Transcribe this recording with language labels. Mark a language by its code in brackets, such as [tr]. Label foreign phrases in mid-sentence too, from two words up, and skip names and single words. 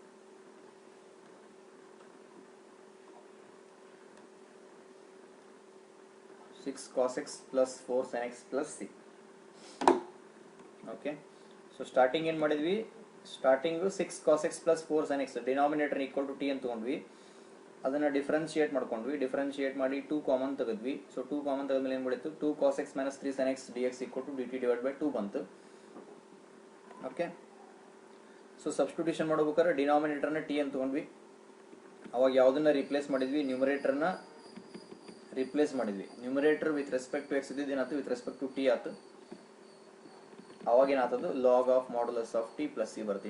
[en] ಸಿಕ್ಸ್ cos x plus 4 sin x plus c. [kn] ಓಕೆ. [en] so starting [kn] ಏನು ಮಾಡಿದ್ವಿ, ಸ್ಟಾರ್ಟಿಂಗು 6 [en] cos x plus 4 sin x denominator equal to t [kn] ಅಂತ ತೊಗೊಂಡ್ವಿ, ಅದನ್ನು ಡಿಫ್ರೆನ್ಶಿಯೇಟ್ ಮಾಡ್ಕೊಂಡ್ವಿ, ಡಿಫ್ರೆನ್ಶಿಯೇಟ್ ಮಾಡಿ 2 ಕಾಮನ್ ತೆಗೆದ್ವಿ. ಸೊ 2 ಕಾಮನ್ ತೆಗೆದ್ಮೇಲೆ ಏನು ಮಾಡಿತ್ತು, 2 [en] cos x minus 3 sin x dx equal to [kn] dt [en] divide by [kn] 2 ಬಂತು. ಓಕೆ. [en] so substitution [kn] ಮಾಡ್ಬೇಕಾದ್ರೆ ಡಿನಾಮಿನೇಟರ್ನ ಟಿ ಅಂತ ತೊಗೊಂಡ್ವಿ, ಅವಾಗ ಯಾವುದನ್ನ ರಿಪ್ಲೇಸ್ ಮಾಡಿದ್ವಿ, ನ್ಯೂಮರೇಟರ್ನ ರಿಪ್ಲೇಸ್ ಮಾಡಿದ್ವಿ. [en] numerator with respect to x [kn] ಇದ್ದಿದ್ದು ಏನಾಯ್ತು, [en] with respect to t [kn] ಆಯ್ತು. ಅವಾಗ ಏನಾಗ್ತದೆ, [en] log of modulus of t plus c [kn] ಬರುತ್ತೆ.